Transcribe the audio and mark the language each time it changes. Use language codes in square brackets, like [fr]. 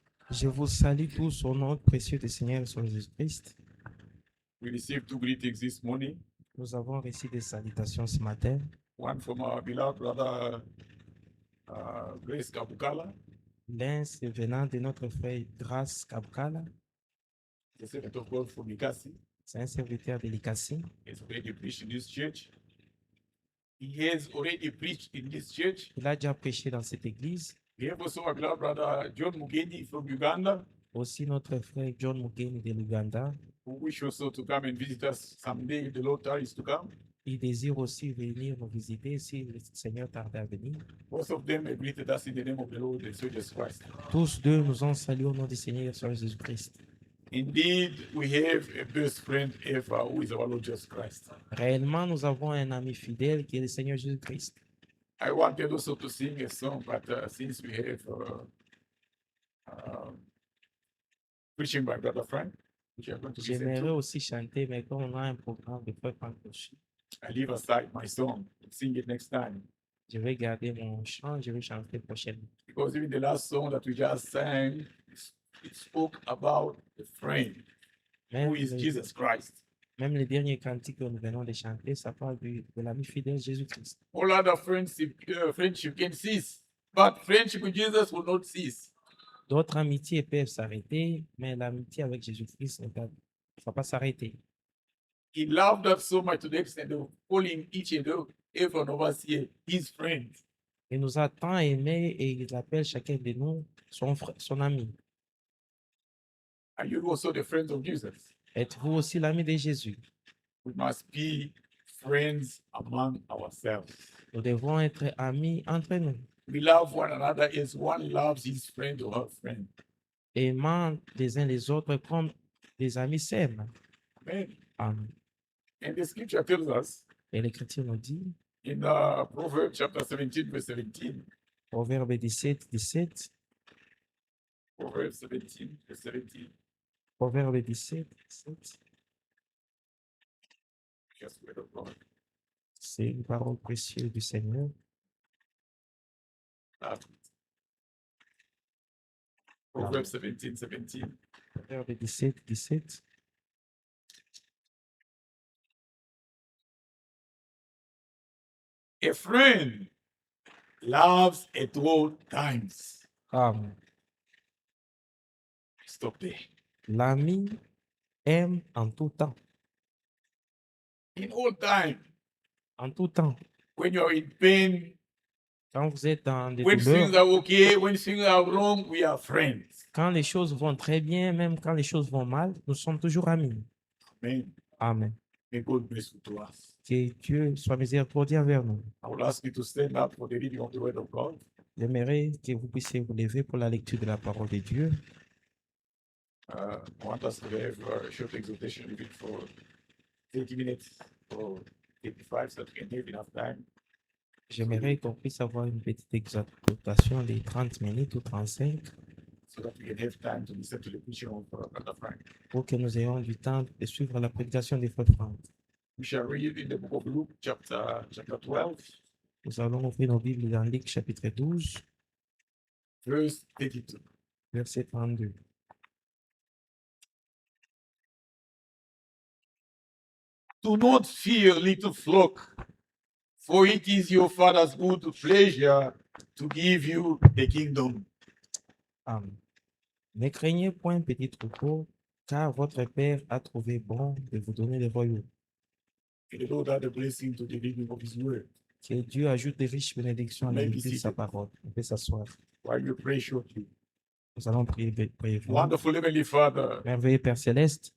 [fr] Je vous salue tous au nom précieux du Seigneur sur Jésus-Christ. [en] We received 2 greetings this morning. [fr] Nous avons reçu des salutations ce matin. [en] One from our beloved brother Grace Kabukala, [fr] L'un, c'est venant de notre frère Grace Kabkala. [en] the servant of God from Mikasi. [fr] C'est un serviteur de l'Ikasi. [en] He's already preached in this church. He has already preached in this church. [fr] Il a déjà prêché dans cette église. [en] We have also our beloved brother John Mugeni from Uganda, [fr] Aussi notre frère John Mugeni de l'Ouganda. [en] who wish also to come and visit us someday if the Lord tarries to come. [fr] Il désire aussi venir nous visiter si le Seigneur tarde à venir. [en] Both of them have greeted us in the name of the Lord and Savior Jesus Christ. [fr] Tous deux nous ont salués au nom du Seigneur sur Jésus-Christ. [en] Indeed, we have a best friend ever who is our Lord Jesus Christ. [fr] Réellement, nous avons un ami fidèle qui est le Seigneur Jésus-Christ. [en] I wanted also to sing a song, but since we have preaching by Brother Frank, which I'm going to listen [fr] J'aimerais [en] to, [fr] aussi chanter, mais comme on a un programme de frère Franck Clocher, [en] I leave aside my song and sing it next time. [fr] je vais garder mon chant, je vais chanter prochainement. [en] Because even the last song that we just sang, it spoke about the friend [fr] Même, [en] who is [fr] le- [en] Jesus Christ. [fr] même les derniers cantiques que nous venons de chanter, ça parle de l'ami fidèle Jésus-Christ. [en] All other friendship can cease, but friendship with Jesus will not cease. [fr] D'autres amitiés peuvent s'arrêter, mais l'amitié avec Jésus-Christ ne va pas s'arrêter. [en] He loved us so much to the extent of calling each and every one of us here his friend. [fr] Il nous a tant aimés et il appelle chacun de nous son frère, son ami. [en] Are you also the friends of Jesus? [fr] Êtes-vous aussi l'ami de Jésus? [en] We must be friends among ourselves. [fr] Nous devons être amis entre nous, [en] We love one another as one loves his friend or her friend. [fr] aimant les uns les autres comme des amis s'aiment. [en] Amen. [fr] Amen. [en] And the scripture tells us [fr] Et l'Écriture nous dit, [en] in Proverbs chapter 17, verse 17. [fr] Proverbe 17, 17, [en] Proverbs 17, verse 17. [fr] Proverbe 17, 17, [en] Just word of God. [fr] c'est une parole précieuse du Seigneur. [en] Proverbs 17, 17. [fr] Proverbe 17, 17. [en] A friend loves at all times. Amen. Stop there. [fr] L'ami aime en tout temps. [en] In all time, [fr] En tout temps. [en] when you're in pain, [fr] Quand vous êtes dans des [en] when things [fr] douleurs, [en] are okay, when things are wrong, we are friends. [fr] quand les choses vont très bien, même quand les choses vont mal, nous sommes toujours amis. [en] Amen. [fr] Amen. [en] May God bless you to us. [fr] Que Dieu soit miséricordieux envers nous. [en] I will ask you to stand up for the reading of the word of God. [fr] J'aimerais que vous puissiez vous lever pour la lecture de la parole de Dieu. [en] I want us to have a short exhortation even for 30 minutes or 85 so that we can have enough time. [fr] J'aimerais qu'on puisse avoir une petite exhortation de 30 minutes ou 35 [en] so that we can have time to listen to the preaching of Brother Frank. [fr] pour que nous ayons du temps de suivre la prédication de Frère Franck. [en] We shall read in the book of Luke, chapter 12, [fr] Nous allons ouvrir nos Bibles dans Luc chapitre 12, [en] verse 32. [fr] verset 32. [en] Do not fear, little flock, for it is your Father's good pleasure to give you the kingdom. Amen. [fr] Ne craignez point, petit troupeau, car votre Père a trouvé bon de vous donner le royaume. [en] May the Lord add a blessing to the reading of His word. [fr] Que Dieu ajoute de riches bénédictions à la [en] May be [fr] lecture de sa [en] seated. [fr] parole. On peut s'asseoir. [en] While you pray shortly. [fr] Nous allons prier brièvement. [en] Wonderful Heavenly Father, [fr] Merveilleux Père Céleste,